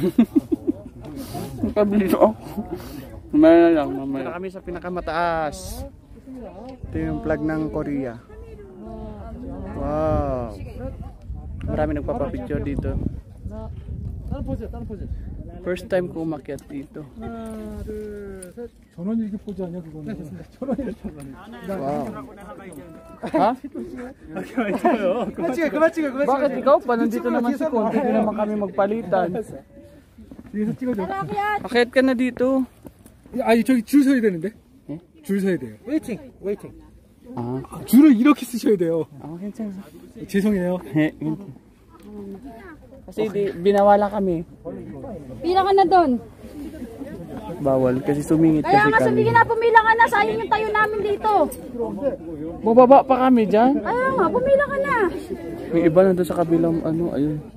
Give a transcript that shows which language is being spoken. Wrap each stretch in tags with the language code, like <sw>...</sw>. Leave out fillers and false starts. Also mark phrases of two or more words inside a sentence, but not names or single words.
<tl>Pabilis ako. Mamaya lang, mamaya. Kami sa pinakamataas. Ito yung flag ng Korea. Wow. Marami nagpapapicture dito.</tl> <en>First time</en> <tl>ko umakyat dito.</tl> <ko>전원 일기 포즈 아니야 그거는? 전원 일기 포즈. Wow. Ha? 그만 찍어.</ko> <tl>Bakit ikaw pa? Nandito naman si Conte. Hindi naman kami magpalitan.</tl> <ko>뒤에서 찍어줘.</ko> <tl>Akyat ka na dito.</tl> <ko>아니 저기 줄 서야 되는데? 예? 줄 서야 돼요. Waiting. Ah, 줄을 이렇게 쓰셔야 돼요. 괜찮아. 죄송해요. 괜찮아.</ko> <tl>Kasi binawala kami. Pila ka na doon. Bawal kasi sumingit Kaya kasi nga kami. sabihin na, pumila ka na. Sayang yung tayo namin dito. Bubaba pa kami dyan. Kaya nga, pumila ka na. May iba na doon sa kabilang ano, ayun.</tl>